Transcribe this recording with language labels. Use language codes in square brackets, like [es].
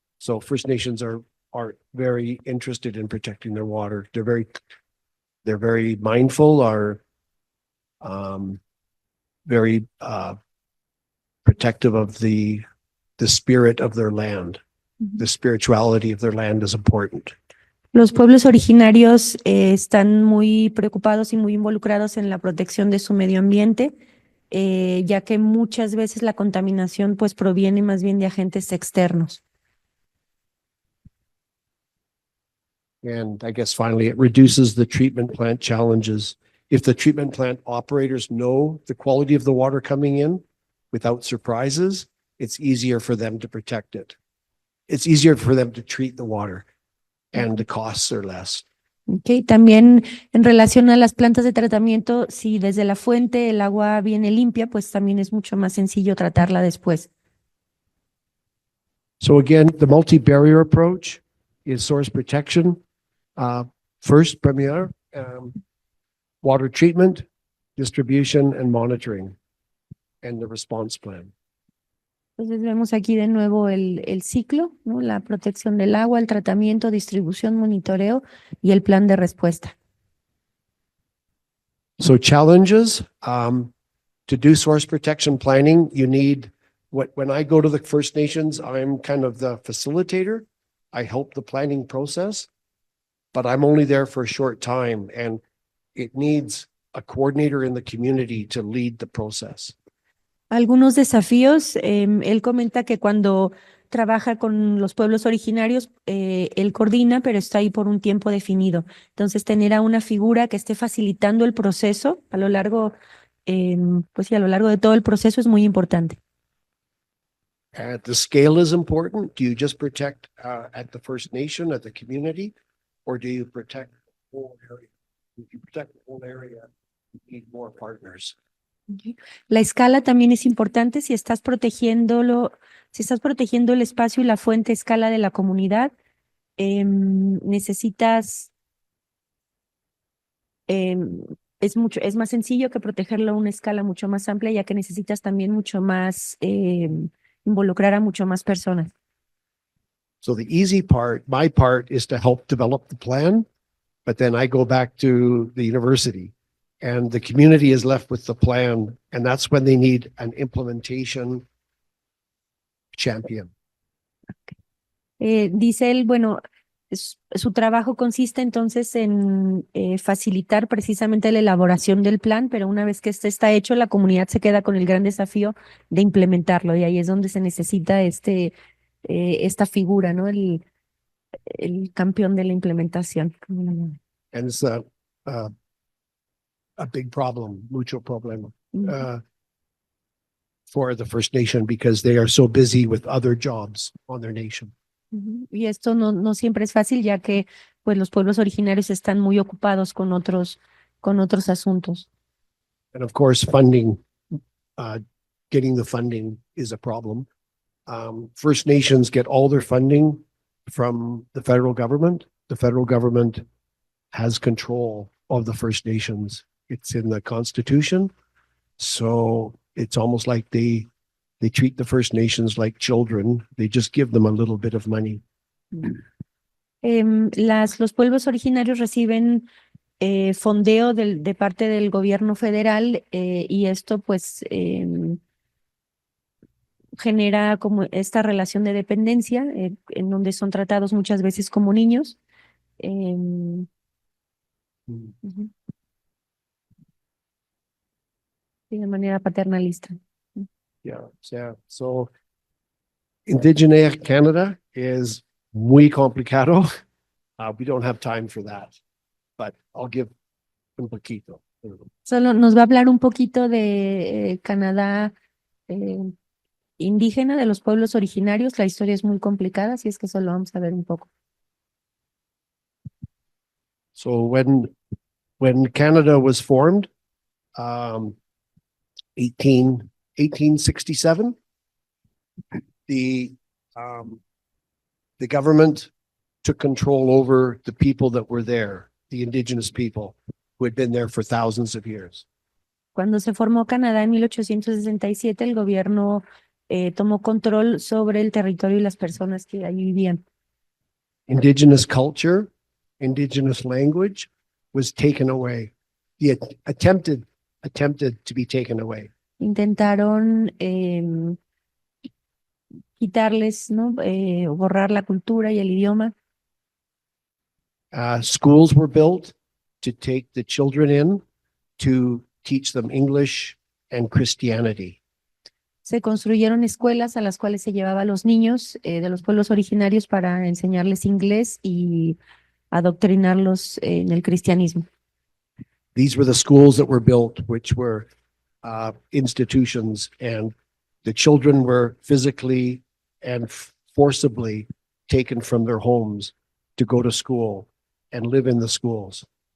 [en] So First Nations are very interested in protecting their water. They're very mindful, are very protective of the spirit of their land. The spirituality of their land is important. [es] Los pueblos originarios están muy preocupados y muy involucrados en la protección de su medio ambiente, ya que muchas veces la contaminación pues proviene más bien de agentes externos. [en] And I guess finally, it reduces the treatment plant challenges. If the treatment plant operators know the quality of the water coming in without surprises, it's easier for them to protect it. It's easier for them to treat the water and the costs are less. Okay. [es] También en relación a las plantas de tratamiento, si desde la fuente el agua viene limpia, pues también es mucho más sencillo tratarla después. [en] So again, the multi-barrier approach is source protection. First, Premier, water treatment, distribution, and monitoring, and the response plan. [es] Entonces vemos aquí de nuevo el ciclo, ¿no? La protección del agua, el tratamiento, distribución, monitoreo y el plan de respuesta. [en] So challenges, to do source protection planning, you need, when I go to the First Nations, I'm kind of the facilitator. I help the planning process, but I'm only there for a short time, and it needs a coordinator in the community to lead the process. [es] Algunos desafíos, él comenta que cuando trabaja con los pueblos originarios, él coordina, pero está ahí por un tiempo definido. Entonces, tener a una figura que esté facilitando el proceso a lo largo, pues sí, a lo largo de todo el proceso es muy importante. [en] The scale is important. Do you just protect at the First Nation, at the community, or do you protect the whole area? If you protect the whole area, you need more partners. [es] La escala también es importante si estás protegiéndolo, si estás protegiendo el espacio y la fuente a escala de la comunidad, necesitas, es más sencillo que protegerlo a una escala mucho más amplia, ya que necesitas también mucho más, involucrar a mucho más personas. [en] So the easy part, my part, is to help develop the plan, but then I go back to the university and the community is left with the plan, and that's when they need an implementation champion. [es] Dice él, bueno, su trabajo consiste entonces en facilitar precisamente la elaboración del plan, pero una vez que este está hecho, la comunidad se queda con el gran desafío de implementarlo, y ahí es donde se necesita esta figura, ¿no? El campeón de la implementación. [en] And it's a big problem, [es] mucho problema, [en] for the First Nation because they are so busy with other jobs on their nation. [es] Y esto no siempre es fácil, ya que pues los pueblos originarios están muy ocupados con otros asuntos. [en] And of course, funding, getting the funding is a problem. First Nations get all their funding from the federal government. The federal government has control of the First Nations. It's in the Constitution. So it's almost like they treat the First Nations like children. They just give them a little bit of money. [es] Los pueblos originarios reciben fondeo de parte del gobierno federal, y esto pues genera como esta relación de dependencia, en donde son tratados muchas veces como niños. Ujú. De manera paternalista. [en] Yeah. So Indigeneer Canada is [es] muy complicado. [en] We don't have time for that, but I'll give [es] un poquito. Solo nos va a hablar un poquito de Canadá indígena, de los pueblos originarios. La historia es muy complicada, así es que solo vamos a ver un poco. [en] So when Canada was formed, 1867, the government took control over the people that were there, the indigenous people who had been there for thousands of years. [es] Cuando se formó Canadá en 1867, el gobierno tomó control sobre el territorio y las personas que allí vivían. [en] Indigenous culture, indigenous language was taken away. Attempted to be taken away. [es] Intentaron quitarles, ¿no? Borrar la cultura y el idioma. [en] Schools were built to take the children in to teach them English and Christianity. [es] Se construyeron escuelas a las cuales se llevaba a los niños de los pueblos originarios para enseñarles inglés y adoctrinarlos en el cristianismo. [en] These were the schools that were built, which were institutions, and the children were physically and forcibly taken from their homes to go to school and live in the schools.